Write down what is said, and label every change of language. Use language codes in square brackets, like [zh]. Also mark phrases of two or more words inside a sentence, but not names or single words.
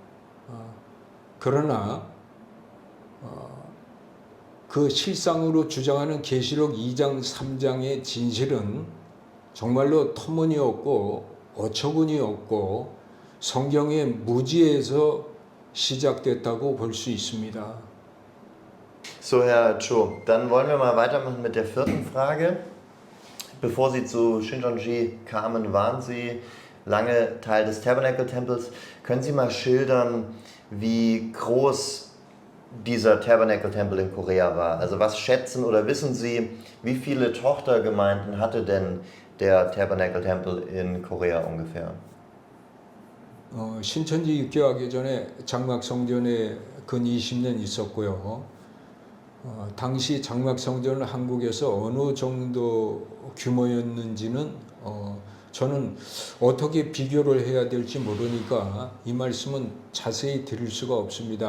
[ko] 그러나 그 실상으로 주장하는 계시록 2장 3장의 진실은 정말로 터무니없고 어처구니 없고 성경의 무지에서 시작됐다고 볼 수 있습니다. [de] So, Herr Cho, dann wollen wir mal weitermachen mit der vierten Frage. Bevor Sie zu Shincheonji kamen, waren Sie lange Teil des Tabernacle-Tempels. Können Sie mal schildern, wie groß dieser Tabernacle-Tempel in Korea war? Also was schätzen oder wissen Sie, wie viele Tochtergemeinden hatte denn der Tabernacle-Tempel in Korea ungefähr? [ko] 신천지 입교하기 전에 장막성전에 근 20년 있었고요. 당시 장막성전은 한국에서 어느 정도 규모였는지는 저는 어떻게 비교를 해야 될지 모르니까 이 말씀은 자세히 드릴 수가 없습니다.